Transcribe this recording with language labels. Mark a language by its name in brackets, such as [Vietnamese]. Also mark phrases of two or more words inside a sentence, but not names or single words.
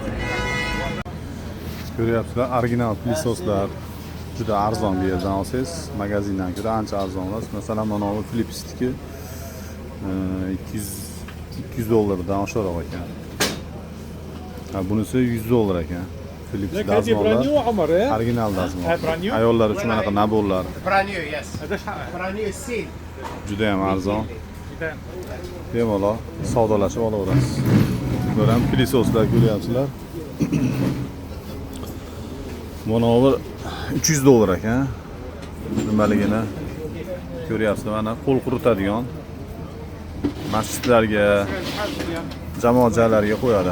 [Uzbek] Ko'ryapsizlar, original plisoslar juda arzon bu yerdan olsangiz, magazindan ko'ra ancha arzon olasiz. Masalan, mana bu Philips'niki 200 dollardan oshiqroq ekan. Ha, bunisi 100 dollar ekan. Philips dazmollar. Original dazmol. Ayollar uchun anaqa naborlar. [English] Brand new, yes. Brand new seal. [Uzbek] Juda ham arzon. Bemalol savdolashib olaverasiz. Bular ham plisoslar ko'ryapsizlar. Mana bu 300 dollar ekan. Nimaligini ko'ryapsizlar, mana qo'l quritadigan masjidlarga, jamoat joylariga qo'yadi.